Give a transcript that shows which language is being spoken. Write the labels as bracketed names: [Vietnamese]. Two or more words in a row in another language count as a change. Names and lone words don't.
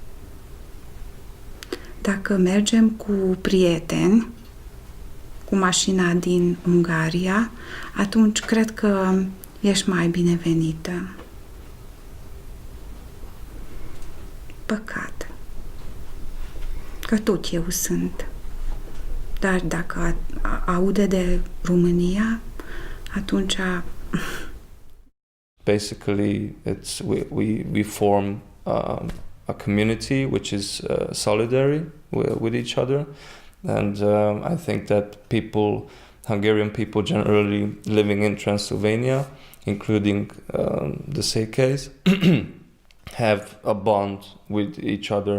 [Romanian] Dacă mergem cu prieteni, cu mașina din Ungaria, atunci cred că ești mai binevenită. Păcat. Că tot eu sunt. Dar dacă aude de România, atunci... [English] Basically, we form a community which is solidary with each other, and I think that Hungarian people generally living in Transylvania, including the Székelys, have a bond with each other.